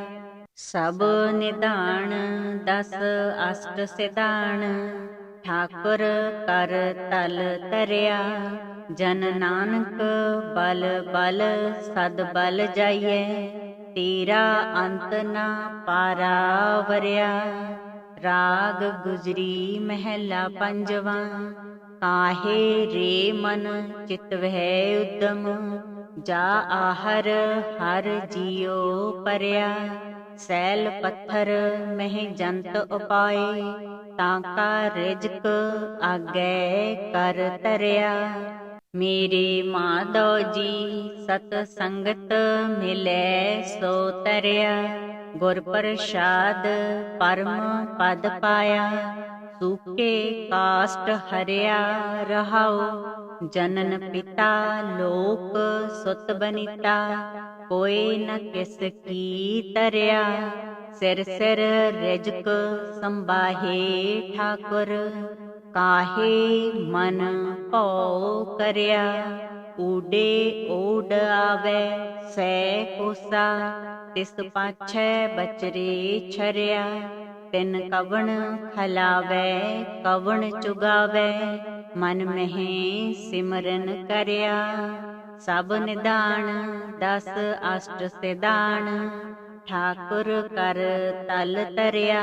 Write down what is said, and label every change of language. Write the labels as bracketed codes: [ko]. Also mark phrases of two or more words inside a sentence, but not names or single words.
[pa] ਸਭ ਨਿਧਾਨ ਦਸ ਅਸ਼ਟ ਸਿਧਾਨ, ਠਾਕੁਰ ਕਰ ਤਲ ਤਰਿਆ। ਜਨ ਨਾਨਕ ਬਲ ਬਲ ਸਦ ਬਲ ਜਾਈਐ, ਤੇਰਾ ਅੰਤ ਨ ਪਾਰਾ ਵਰਿਆ। ਰਾਗ ਗੁਜਰੀ ਮਹਲਾ ਪੰਜਵਾ, ਕਾਹੇ ਰੇ ਮਨ ਚਿਤਵੈ ਉੱਦਮ, ਜਾ ਆਹਰ ਹਰ ਜੀਓ ਪਰਿਆ। ਸੈਲ ਪੱਥਰ ਮਹ ਜੰਤ ਉਪਾਏ, ਤਾਂਕਾ ਰਿਜ਼ਕ ਆਗੈ ਕਰ ਤਰਿਆ। ਮੇਰੇ ਮਾਧੋ ਜੀ ਸਤ ਸੰਗਤ ਮਿਲੈ ਸੋ ਤਰਿਆ। ਗੁਰ ਪ੍ਰਸਾਦ ਪਰਮ ਪਦ ਪਾਇਆ, ਸੂਕੇ ਕਾਸ਼ਟ ਹਰਿਆ। ਰਹਾਓ ਜਨਨ ਪਿਤਾ ਲੋਕ ਸੁਤ ਬਨੀਤਾ, ਕੋਈ ਨ ਕਿਸ ਕੀ ਤਰਿਆ। ਸਿਰ ਸਿਰ ਰਿਜ਼ਕ ਸੰਬਾਹੇ ਠਾਕੁਰ, ਕਾਹੇ ਮਨ ਭਉ ਕਰਿਆ। ਊਡੇ ਓਡ ਆਵੈ ਸੈ ਕੋਸਾ, ਤਿਸ ਪਾਛੈ ਬਚਰੇ ਛਰਿਆ। ਤਿਨ ਕਵਣ ਖਲਾਵੈ ਕਵਣ ਚੁਗਾਵੈ, ਮਨ ਮਹਿ ਸਿਮਰਨ ਕਰਿਆ। ਸਭ ਨਿਧਾਨ ਦਸ ਅਸ਼ਟ ਸਿਧਾਨ, ਠਾਕੁਰ ਕਰ ਤਲ ਤਰਿਆ।